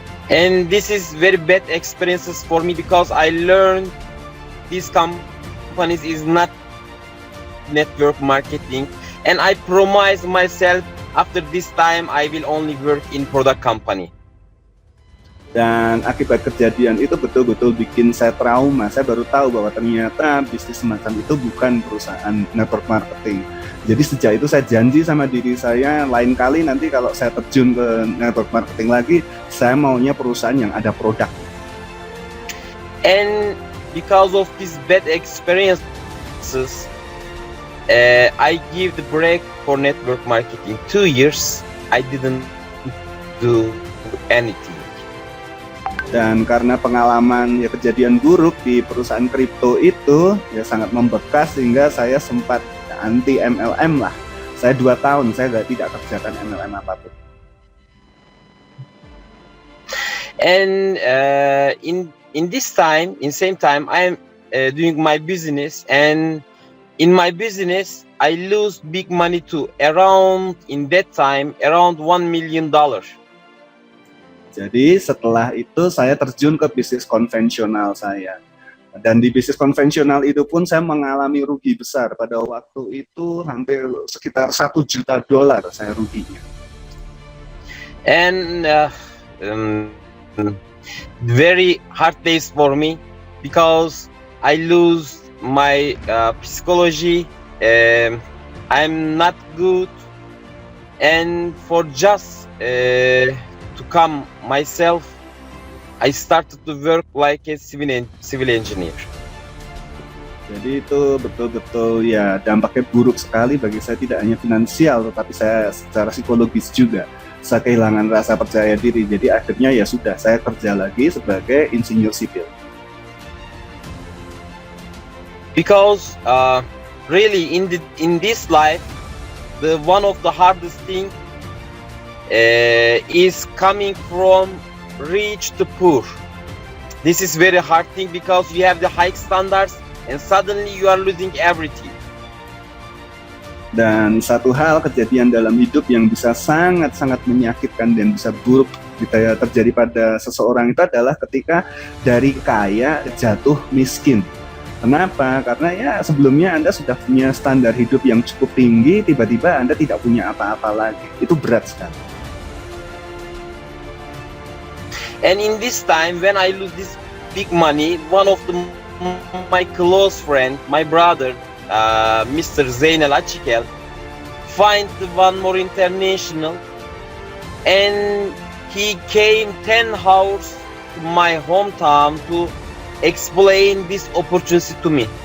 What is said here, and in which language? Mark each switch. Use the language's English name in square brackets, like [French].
[English] And this is very bad experiences for me because I learned these companies is not network marketing, and I promise myself after this time I will only work in product company. [Indonesian] Dan akibat kejadian itu betul-betul bikin saya trauma. Saya baru tahu bahwa ternyata bisnis semacam itu bukan perusahaan network marketing. Jadi sejak itu saya janji sama diri saya, lain kali nanti kalau saya terjun ke network marketing lagi, saya maunya perusahaan yang ada produk. [English] And because of these bad experiences, I give the break for network marketing. 2 years I didn't do anything. [Indonesian] Dan karena pengalaman kejadian buruk di perusahaan kripto itu sangat membekas, sehingga saya sempat anti MLM lah. Saya 2 tahun saya tidak kerjakan MLM apapun. [English] And in this time, in same time, I am doing my business, and in my business I lose big money too. In that time around $1 million. [Indonesian] Jadi setelah itu saya terjun ke bisnis konvensional saya. Dan di bisnis konvensional itu pun saya mengalami rugi besar. Pada waktu itu hampir sekitar $1 juta saya ruginya. [English] And very hard days for me because I lose my psychology. I'm not good, and for just to come myself, I started to work like a civil engineer. [Indonesian] Jadi itu betul-betul ya dampaknya buruk sekali bagi saya, tidak hanya finansial tetapi saya secara psikologis juga. Saya kehilangan rasa percaya diri. Jadi akhirnya ya sudah, saya kerja lagi sebagai insinyur sipil. [English] Because really in this life, the one of the hardest thing is coming from rich to poor. This is very hard thing because you have the high standards and suddenly you are losing everything. [Indonesian] Dan satu hal kejadian dalam hidup yang bisa sangat-sangat menyakitkan dan bisa buruk terjadi pada seseorang itu adalah ketika dari kaya jatuh miskin. Kenapa? Karena ya sebelumnya Anda sudah punya standar hidup yang cukup tinggi, tiba-tiba Anda tidak punya apa-apa lagi. Itu berat sekali. [English] And in this time when I lose this big money, one of my close friend, my brother, Mr. Zeynel Achikel, find the One More International, and he came 10 hours to my hometown to explain this opportunity to me.